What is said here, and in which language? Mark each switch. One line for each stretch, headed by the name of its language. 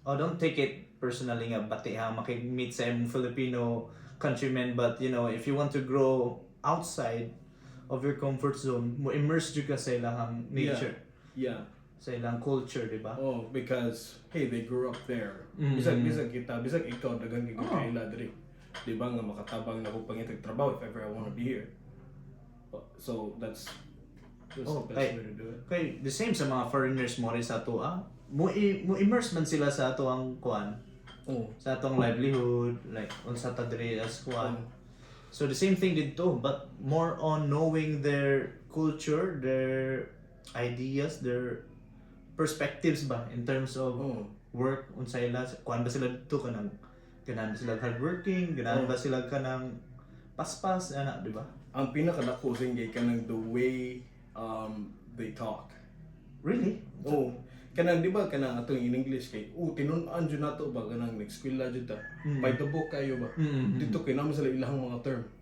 English: Don't take it personally
Cebuano: nga bati ha makig-meet sa imong Filipino countrymen,
English: but you know, if you want to grow outside of your comfort zone,
Cebuano: mo immerse jud ka sa ilang nature.
English: Yeah.
Cebuano: Sa ilang culture, di ba?
English: Because hey, they grew up there.
Cebuano: Bisag ikaw dagang kaila diri. Di ba nga makatabang na ko pangitag trabaho
English: if ever I want to be here. So that's the best way to do it.
Cebuano: Okay, the same sa mga foreigners mo rin sa ato mo immerse man sila sa ato ang kuan. Sa atong livelihood, like unsa ta diri as kuan.
English: So the same thing dito, but more on knowing their culture, their ideas, their perspectives ba in terms of work, unsay ila kuan ba sila dito kanang
Cebuano: Ganahan ba sila hardworking? Ganahan ba sila kanang paspas? Ana, di ba? Ang pinakadako sa ingay kanang
English: the way they talk. Really?
Cebuano: Oh, kanang di ba kanang atong in English kay tinun-an jud nato ba kanang nag-eskwela jud ta.
English: By the book
Cebuano: kayo ba? Dito kay naman sila ilang mga term.